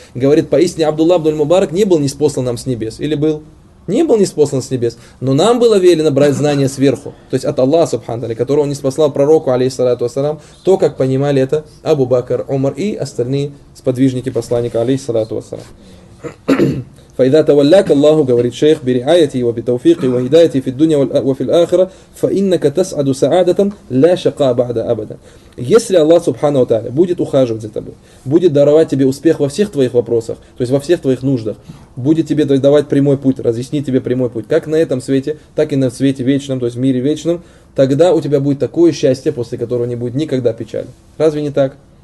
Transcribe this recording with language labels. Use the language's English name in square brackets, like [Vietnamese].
[Russian] Говорит, поистине Абдулла ибн аль-Мубарак не был ниспослан нам с небес. Или был? Не был ниспослан с небес, но нам было велено брать знания сверху, то есть от Аллаха, субхану тааля, которого он ниспослал пророку, алейхиссалату ассалям, то, как понимали это Абу Бакр, Умар и остальные сподвижники посланника, алейхиссалату ассалям. [Arabic] فإذا تولاك الله [Russian] говорит шейх [Arabic] برعايته وبتوفيقه وهدايته في الدنيا وفي الآخرة فإنك تسعد سعادة لا شقاء بعد أبدا. [Russian] Если Аллах Субхану ва Тааля будет ухаживать за тобой, будет даровать тебе успех во всех твоих вопросах, то есть во всех твоих нуждах, будет тебе давать прямой путь, разъяснить тебе прямой путь, как на этом свете, так и на свете вечном, то есть в мире вечном, тогда у тебя будет такое счастье, после которого не будет никогда печали. Разве не так?